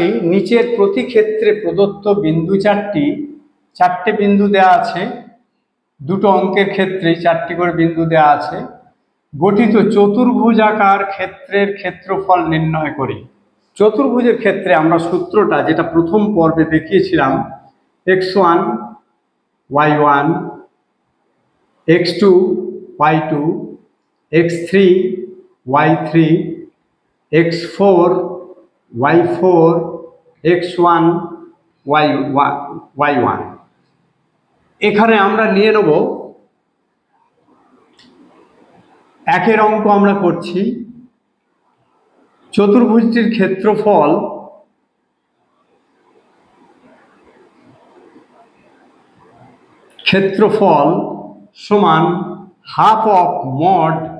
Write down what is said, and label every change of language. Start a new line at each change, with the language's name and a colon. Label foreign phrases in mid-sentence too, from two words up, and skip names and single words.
Bangla: নিচের প্রতি ক্ষেত্রে প্রদত্ত বিন্দু চারটে বিন্দু দেওয়া আছে, দুটো অঙ্কের ক্ষেত্রে 4টি করে বিন্দু দেওয়া আছে। গঠিত চতুর্ভুজাকার ক্ষেত্রের ক্ষেত্রফল নির্ণয় করি। চতুর্ভুজের ক্ষেত্রে আমরা সূত্রটা যেটা প্রথম পর্বে দেখিয়েছিলাম, x1 y1 x2 y2 x3 y3 x4 y4 x1 y1। এখানে আমরা নিয়ে নেব একের অঙ্ক আমরা করছি, চতুর্ভুজটির ক্ষেত্রফল সমান
English: half of mod